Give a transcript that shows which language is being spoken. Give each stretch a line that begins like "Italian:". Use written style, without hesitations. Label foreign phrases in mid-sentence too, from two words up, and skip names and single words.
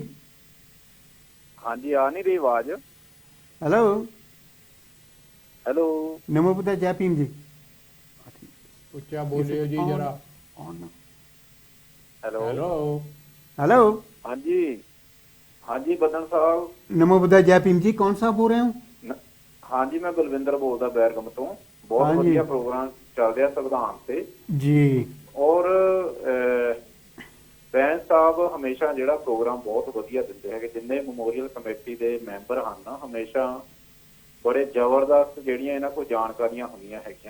Punjabi: ਹਾਂਜੀ, ਆ ਨਹੀਂ ਰਹੀ ਆਵਾਜ਼। ਹੈਲੋ ਹੈਲੋ, ਨਮੋ ਬੁੱਧਾਏ, ਜੈ ਭੀਮ ਜੀ। ਉੱਚਾ ਬੋਲਿਓ ਜੀ ਜਰਾ। ਹੈਲੋ ਹੈਲੋ ਹੈਲੋ। ਹਾਂਜੀ ਹਾਂਜੀ, ਬਦਨ ਸਾਹਿਬ।
Hindi: नमो बुद्धाय, जय भीम जी। कौन साहब बोल रहे हो?
Punjabi: ਹਾਂਜੀ, ਮੈਂ ਬਲਵਿੰਦਰ ਬੋਲਦਾ ਬੈਰਗਮ ਤੋਂ। ਬਹੁਤ ਹਾਂਜੀ। ਵਧੀਆ ਪ੍ਰੋਗਰਾਮ ਚੱਲ ਰਿਹਾ ਸੰਵਿਧਾਨ ਤੇ ਜੀ। ਔਰ ਬੈਂਸ ਸਾਹਿਬ ਹਮੇਸ਼ਾ ਜਿਹੜਾ ਪ੍ਰੋਗਰਾਮ ਬਹੁਤ ਵਧੀਆ ਦਿੰਦੇ ਹੈਗੇ। ਜਿੰਨੇ
English: memorial committee
Punjabi: ਦੇ ਮੈਂਬਰ ਹਨ ਨਾ, ਹਮੇਸ਼ਾ ਬੜੇ ਜ਼ਬਰਦਸਤ ਜਿਹੜੀਆਂ ਇਹਨਾਂ ਕੋਲ ਜਾਣਕਾਰੀਆਂ ਹੁੰਦੀਆਂ ਹੈਗੀਆਂ।